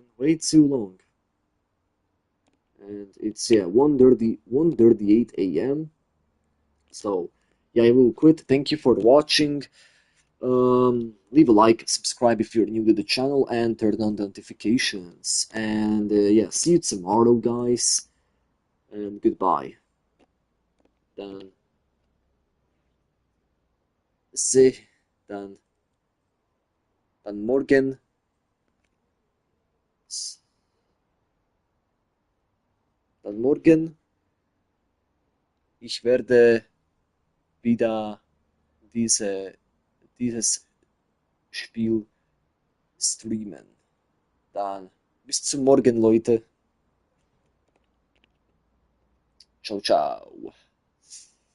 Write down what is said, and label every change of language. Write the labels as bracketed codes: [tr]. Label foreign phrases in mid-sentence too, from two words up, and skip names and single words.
[en] Way too long. And it's, yeah, 1:38 a.m. So, yeah, I will quit. Thank you for watching. Leave a like, subscribe if you're new to the channel, and turn on the notifications. And, yeah, see you tomorrow, guys. And goodbye. Dan, se, dan, dan morgen, dan morgen. [de] Ich werde wieder dieses Spiel streamen. Dann bis zum Morgen, Leute. [it] Ciao, ciao.